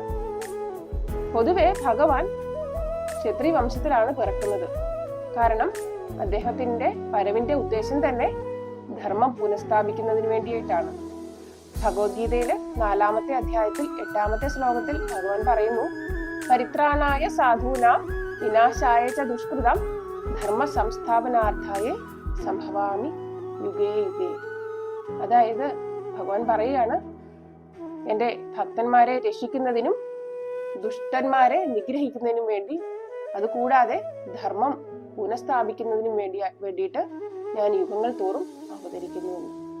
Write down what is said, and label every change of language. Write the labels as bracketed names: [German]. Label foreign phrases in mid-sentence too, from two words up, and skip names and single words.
[Malayalam] പൊതുവെ ഭഗവാൻ ക്ഷത്രിയ വംശത്തിലാണ് പിറക്കുന്നത്. കാരണം അദ്ദേഹത്തിന്റെ വരവിന്റെ ഉദ്ദേശം തന്നെ ധർമ്മം പുനഃസ്ഥാപിക്കുന്നതിന് വേണ്ടിയിട്ടാണ്. ഭഗവത്ഗീതയിലെ 4-ാമത്തെ അധ്യായത്തിൽ 8-ാമത്തെ ശ്ലോകത്തിൽ ഭഗവാൻ പറയുന്നു, [Sanskrit] പരിത്രാണായ സാധൂനാം വിനാശായ ച ദുഷ്കൃതം ധർമ്മ സംസ്ഥാപനാർത്ഥായ സംഭവാമി യുഗേ യുഗേ. [Malayalam] അതായത്, ഭഗവാൻ പറയുകയാണ്, എൻ്റെ ഭക്തന്മാരെ രക്ഷിക്കുന്നതിനും ദുഷ്ടന്മാരെ നിഗ്രഹിക്കുന്നതിനും വേണ്ടി, അതുകൂടാതെ ധർമ്മം പുനഃസ്ഥാപിക്കുന്നതിനും വേണ്ടിയിട്ട് ഞാൻ യുഗങ്ങൾ തോറും അവതരിക്കുന്നുവെന്ന്.